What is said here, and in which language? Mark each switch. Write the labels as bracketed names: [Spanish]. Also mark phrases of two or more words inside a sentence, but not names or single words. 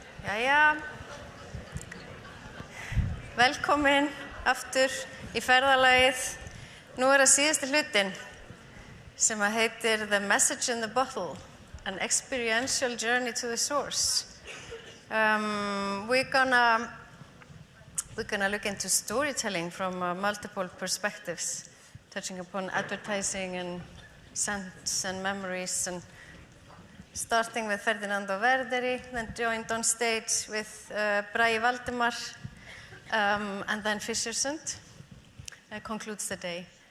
[Icelandic] Jæja, velkomin aftur í ferðalagið. Nú það síðasti hlutin sem heitir The Message in the Bottle, an experiential journey to the source. [English] We're gonna look into storytelling from multiple perspectives, touching upon advertising and scents and memories, and starting with Ferdinando Verderi, then joined on stage with Bragi Valdimar, and then Fischersund concludes the day.